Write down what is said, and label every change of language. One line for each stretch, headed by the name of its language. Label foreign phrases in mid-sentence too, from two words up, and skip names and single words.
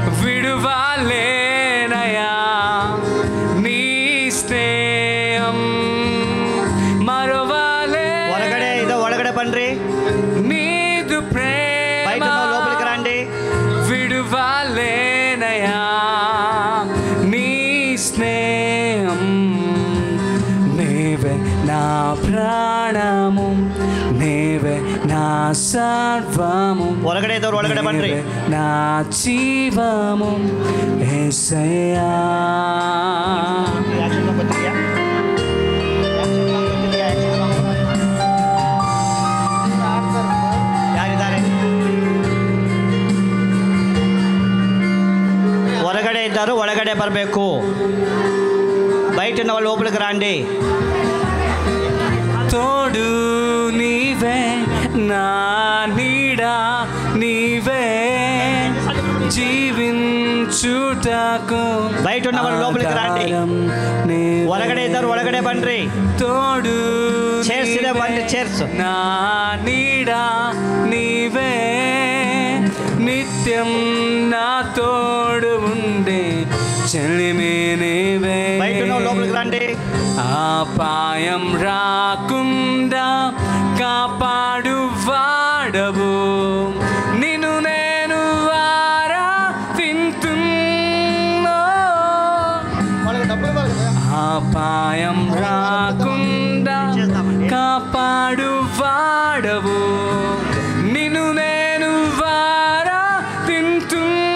Telugu: విడువలేనయా నీ స్నేహం మరువలే
Kannada: ಹೊರಗಡೆ ಇದು ಒಳಗಡೆ ಬನ್ರಿ
Telugu: నీదు ప్రేమ లోపలికి రండి విడువలేనయా నీ స్నేహం నీవే నా ప్రాణము నీవే నా సర్వము
Kannada: ಹೊರಗಡೆ ಇದ್ದವ್ರು ಒಳಗಡೆ ಬನ್ರಿ
Telugu: నా జీవము యేసయ్యా
Kannada: ಯಾರಿದ್ದಾರೆ ಹೊರಗಡೆ ಇದ್ದರು ಒಳಗಡೆ ಬರಬೇಕು
Telugu: బయటిన వాళ్ళు లోపలికి రండి తోడు నీవే నా నీడ నీవే జీవించుటకు బయట ఉన్న వాళ్ళు లోపలికి రండి
Kannada: ಹೊರಗಡೆ ಇದ್ದವರು ಒಳಗಡೆ ಬನ್ರಿ
Telugu: తోడు
Kannada: ಚೇರ್ಸ್ ಇದೆ ಬನ್ರಿ ಚೇರ್ಸ್
Telugu: నా నీడ నీవే నిత్యం నా తోడు ఉండే చెలిమే నీవే బయట ఉన్న వాళ్ళు లోపలికి రండి అపాయం రాకుండా కాపాడు వాడవు నిన్ను నేను ఆరాధింతున్నా అపాయం రాకుండా కాపాడు వాడవు నిన్ను నేను ఆరాధింతున్నా